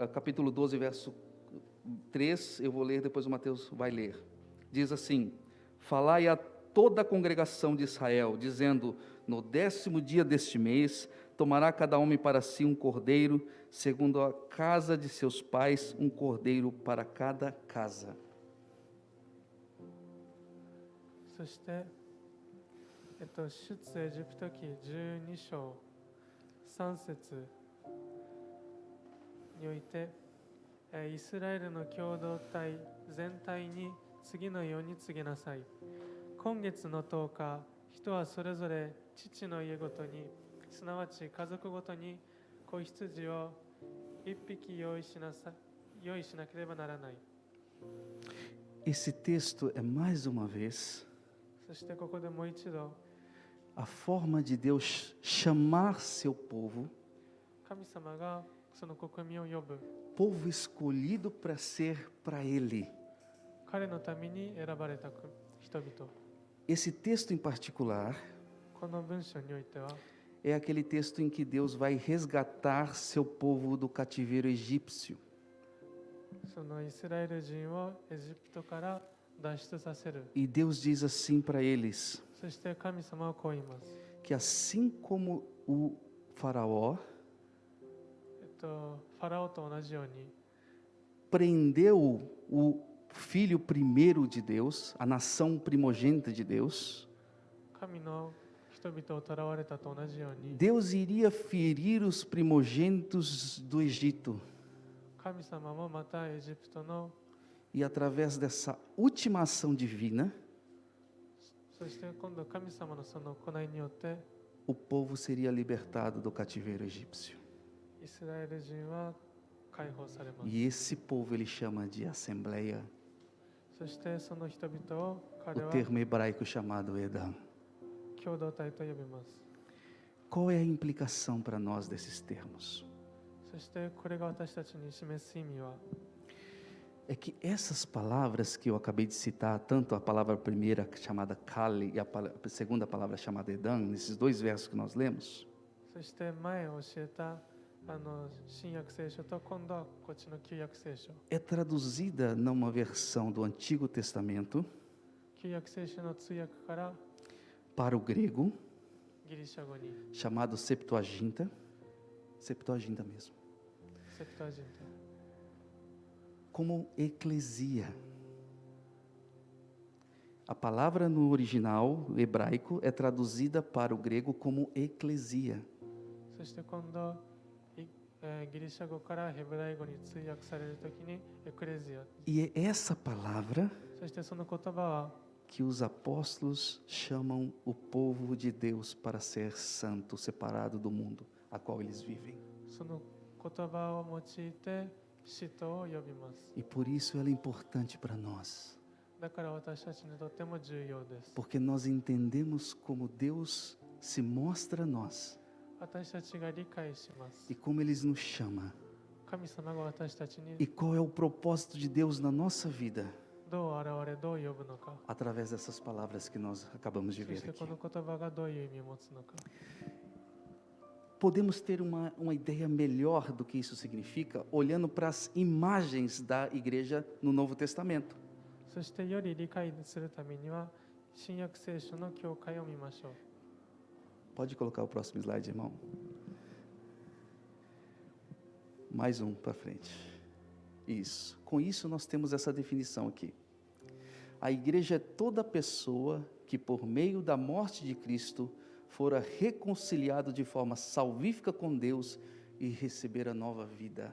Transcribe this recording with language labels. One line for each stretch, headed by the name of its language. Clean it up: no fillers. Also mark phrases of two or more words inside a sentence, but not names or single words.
Portuguese: Capítulo 12, verso 3, eu vou ler, depois o Mateus vai ler. Diz assim: falai a toda a congregação de Israel, dizendo: no 10º dia deste mês, tomará cada homem para si um cordeiro, segundo a casa de seus pais, um cordeiro para cada casa.
Japanese: そして、出エジプト記12章3節において、イスラエルの共同体全体に次のように告げなさい。今月の10日、人はそれぞれ父の家ごとに、すなわち家族ごとに子羊を1匹用意しなければならない。
Portuguese: Esse texto é mais uma vez
Japanese: そしてここでもう一度、
Portuguese: a forma de Deus chamar seu povo,
Japanese: 神様がその国民を呼ぶ。
Portuguese: povo escolhido para ser para Ele.
Japanese: 彼のために選ばれた人々。
Portuguese: Esse texto em particular
Japanese: この文章においては、
Portuguese: é aquele texto em que Deus vai resgatar seu povo do cativeiro egípcio.
Japanese: そのイスラエル人をエジプトから脱出させる。
Portuguese: E Deus diz assim para eles,
Japanese: そして神様はこう言います。
Portuguese: que assim como o faraó
Japanese: ファラオと同じように、
Portuguese: prendeu o filho primeiro de Deus, a nação primogênita de Deus,
Japanese: 神の人々を囚われたと同じように、
Portuguese: Deus iria ferir os primogênitos do Egito.
Japanese: 神様もまたエジプトの、
Portuguese: E através dessa última ação divina,
Japanese: そして今度神様のその行いによって、
Portuguese: o povo seria libertado do cativeiro egípcio.
Japanese: イスラエル人は解放されます。
Portuguese: E esse povo ele chama de assembleia,
Japanese: そしてその人々を
Portuguese: o
Japanese: 彼は
Portuguese: termo hebraico chamado Edam.
Japanese: 共同体と呼びます。
Portuguese: Qual é a implicação para nós desses termos?
Japanese: そしてこれが私たちに示す意味は、
Portuguese: É que essas palavras que eu acabei de citar, tanto a palavra primeira chamada Kali e a segunda palavra chamada Edam, nesses dois versos que nós lemos,
Japanese: そして前教えた新約聖書と今度はこっちの旧約聖書。
Portuguese: é traduzida numa versão do Antigo Testamento
Japanese: 旧約聖書の通訳から
Portuguese: para o grego,
Japanese: ギリシャ語に
Portuguese: chamado Septuaginta mesmo,
Japanese: セプトアジント、
Portuguese: como eclesia. A palavra no original hebraico é traduzida para o grego como eclesia.
Japanese: そして今度、ギリシャ語からヘブライ語に通訳されるときにエクレジア。
Portuguese: E é essa palavra
Japanese: そしてその言葉は
Portuguese: que os apóstolos chamam o povo de Deus para ser santo, separado do mundo a qual eles vivem.
Japanese: その言葉を用いて使徒を呼びます。
Portuguese: E por isso ela é importante para nós,
Japanese: だから私たちにとっても重要です。
Portuguese: porque nós entendemos como Deus se mostra a nós
Japanese: 私たちが理解します。
Portuguese: e como Ele nos chama
Japanese: 神様が私たちに
Portuguese: e qual é o propósito de Deus na nossa vida
Japanese: どう現れ、どう呼ぶのか。
Portuguese: através dessas palavras que nós acabamos de
Japanese: そ
Portuguese: ver
Japanese: して
Portuguese: aqui.
Japanese: この言葉がどういう意味を持つのか。
Portuguese: Podemos ter uma ideia melhor do que isso significa olhando para as imagens da igreja no Novo Testamento.
Japanese: そしてより理解するためには新約聖書の教会を見ましょう。
Portuguese: Pode colocar o próximo slide, irmão. Mais um para frente. Isso. Com isso nós temos essa definição aqui. A igreja é toda pessoa que, por meio da morte de Cristo, fora reconciliado de forma salvífica com Deus e receber a nova vida.